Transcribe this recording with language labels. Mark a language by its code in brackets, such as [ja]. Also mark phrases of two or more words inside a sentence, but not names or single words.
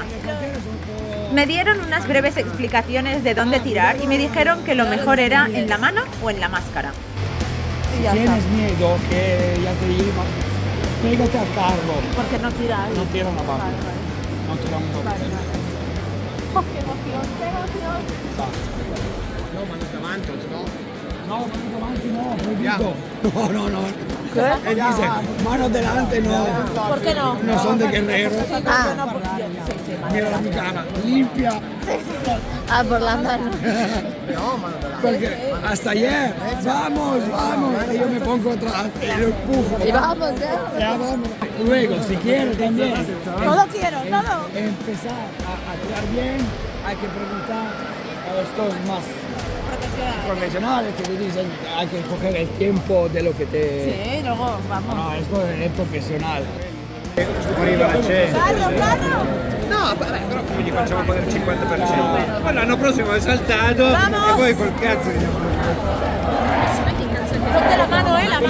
[es] Me dieron unas breves explicaciones de dónde tirar y me dijeron que lo mejor era en la mano o en la máscara. Y ya está. Tienes miedo que ya te diga, pégate al carro. Porque no tira ahí. No tira una barra. No tira un poco. Oh, qué emoción, qué emoción. [it] No, manos davanti, no? No, manos davanti no, proibito. [es] No. ¿Qué? Él dice, manos delante no. ¿Por qué no? No son de guerreros. No, porque Mira la mi cara, limpia. Ah, por la mano. Porque hasta ayer, vamos. Y yo me pongo atrás y lo empujo. Y vamos, Ya vamos. Luego, si quieres también. Todo quiero, todo. Empezar a tirar bien, hay que preguntar a los dos más profesionales que te dicen hay que coger el tiempo de lo que te... Sí, luego vamos. No, esto es profesional. Carro. No, [it] vabbè, però come gli facciamo pagare il 50%? Poi l'anno prossimo è saltato [es] Vamos! [it] e poi col cazzo che [es] Ponte la mano, la mano.